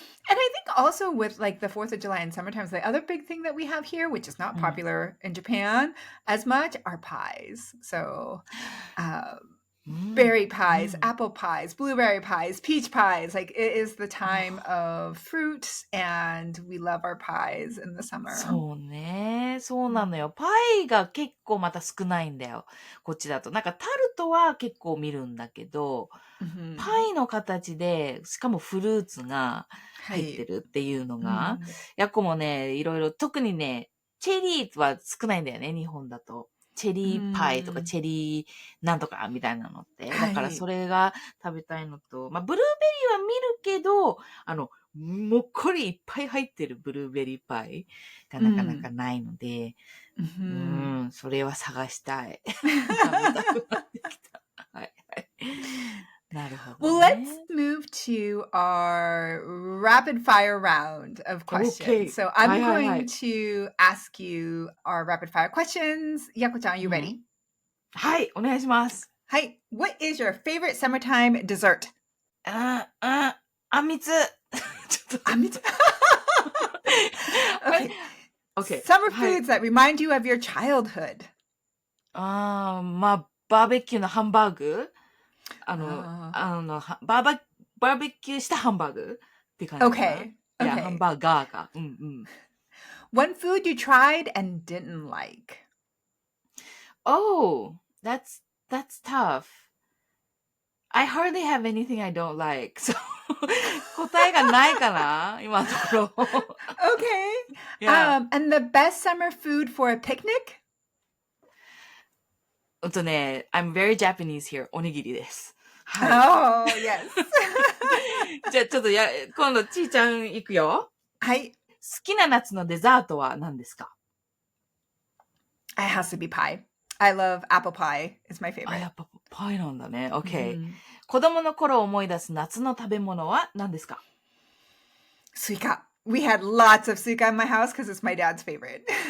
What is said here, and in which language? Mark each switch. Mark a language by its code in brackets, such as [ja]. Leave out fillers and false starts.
[en] And I think also with like the 4th of July and summertime, the other big thing that we have here, which is not popular in Japan as much, are pies. So berry pies, apple pies, blueberry pies, peach pies. Like it is the time of fruit and we love our pies in the summer. [ja] そうね。そうなのよ。パイが結構また少ないんだよ。こっちだと。なんかタルトは結構見るんだけど、パイの形で、しかもフルーツが入ってるっていうのが、ヤコもね、いろいろ、特にね、チェリーは少ないんだよね、日本だと。チェリーパイとかチェリーなんとかみたいなのって。だからそれが食べたいのと、まあ、ブルーベリーは見るけど、もっこりいっぱい入ってるブルーベリーパイがなかなかないので、それは探したい。食べたくなってきた。はいはい。なるほど、ね。 [en] Well, let's move to our rapid fire round of questions. Okay. So I'm going to ask you our rapid fire questions. Yako-chan, are you ready? [ja] はい、お願いします。はい。 [en] What is your favorite summertime dessert? [ja] あんみつ。ちょっ [en] Me too. Okay. Okay. Summer foods that remind you of your childhood. [ja] まあ、バーベキューのハンバーグバーベキューしたハンバーグって感じかな。 [en] Okay. [ja] いや、ハンバーガーか。 [en] One food you tried and didn't like. Oh, that's tough. I hardly have anything I don't like. [ja] So 答えがないかな今のところ。 [en] Okay. Yeah. And the best summer food for a picnic? I'm very Japanese here. [ja] おにぎりです。はい。 [en] Oh, yes. [ja] じゃあちょっと今度ちーちゃん行くよ。はい。好きな夏のデザートは何ですか？ [en] It has to be pie. I love apple pie. It's my favorite. [ja] やっぱパイなんだね。OK。子供の頃思い出す夏の食べ物は何ですか？スイカ。 [en] We had lots of suika in my house because it's my dad's favorite.